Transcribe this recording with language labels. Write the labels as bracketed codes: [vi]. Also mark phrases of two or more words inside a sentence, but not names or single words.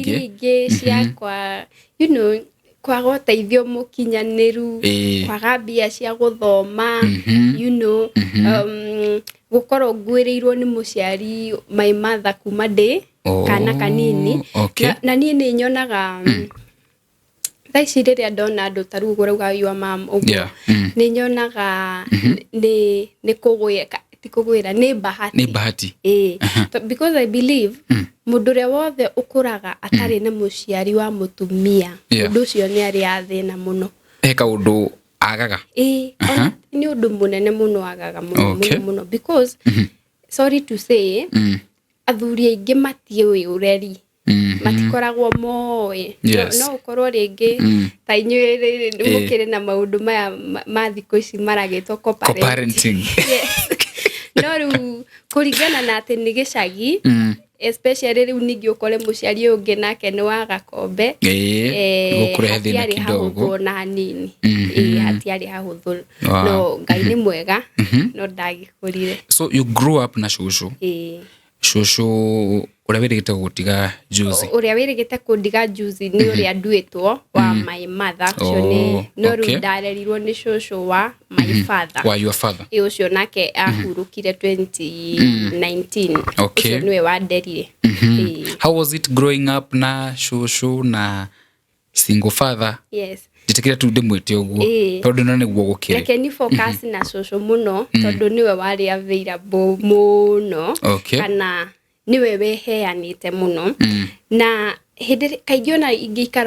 [ki] ingĩ ciakwa kwaga ũteithio mũkinyanĩru kwaga mbia cia gũthoma gũkorwo nguĩrĩirwo nĩ mũciari my mother kuma ndĩ kana kanini na niĩ nĩ nyonaga thaa ici rĩrĩa ndona andũ ta rĩu ũrauga [en] your mom [ki] ũguo nĩ nyonaga nĩ kũgwĩra nĩ bahati [en] because I believe [ki] mũndũ ũrĩa wothe ũkũraga atarĩ na mũciari wa mũtumia ũndũ ũcio nĩ arĩ athĩna mũno eka ũndũ agaga nĩ ũndũ mũnene mũno agaga mũno [en] because sorry to say [ki] athuri aingĩ matiũĩ ũreri matikoragwo moĩ no ũkorwo rĩngĩ ta inyuĩ mũkĩrĩ na maũndũ maya ma thikũ ici maragĩtwo co-parenting no rĩu kũringana na atĩ nĩ gĩcagi especially rĩu ningĩ ũkore mũciari ũngĩ nake nĩ wa gakombe gũkũrehe thĩna kidogo na hanini hatiarĩ hahũthũ no Ngai nĩ mwega no ndagĩkũrire [en] so you grew up [ki] na shushu shushu ũrĩa wĩrĩgĩte gũtiga juice ũrĩa wĩrĩgĩte kũndiga juice nĩ ũrĩa nduĩtwo wa [en] my mother [ki] ũcio nĩ no rĩu ndarerirwo nĩ shushu wa [en] my father wa your father [ki] ũcio nake ahurũkire 2019 ũcio nĩwe wanderire [en] how was it growing up [ki] na shushu na [en] single father yes [ki] jitekira tu ndimwete ũguo tondũ no nĩguo gũkire reke ni focus na shushu mũno tondũ nĩwe warĩ available mũno kana niwe weheanĩte mũno na hĩndĩ kaingĩ ona ingĩikara